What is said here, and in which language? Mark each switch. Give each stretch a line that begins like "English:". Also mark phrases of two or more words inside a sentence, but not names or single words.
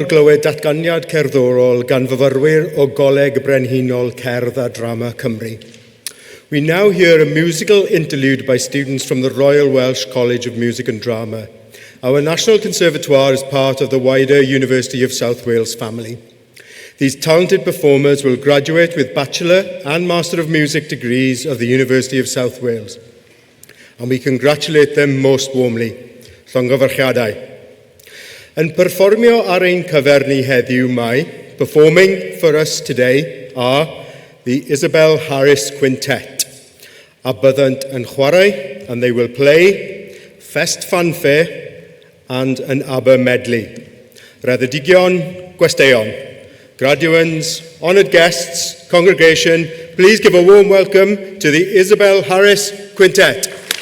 Welsh: glywed datganiad cerddorol gan fyfyrwyr o Goleg Brenhinol Cerdd a Drama Cymru.
English: We now hear a musical interlude by students from the Royal Welsh College of Music and Drama. Our National Conservatoire is part of the wider University of South Wales family. These talented performers will graduate with Bachelor and Master of Music degrees of the University of South Wales. And we congratulate them most warmly.
Welsh: Llongyfarchiadau. Yn perfformio ar ein cyfer ni heddiw mae,
English: performing for us today are the Isabel Harris Quintet.
Welsh: a byddant yn chwarae,
English: and they will play Fest Fanfare and an ABBA medley.
Welsh: Raddedigion, gwesteion, graduands,
English: honoured guests, congregation, please give a warm welcome to the Isabel Harris Quintet.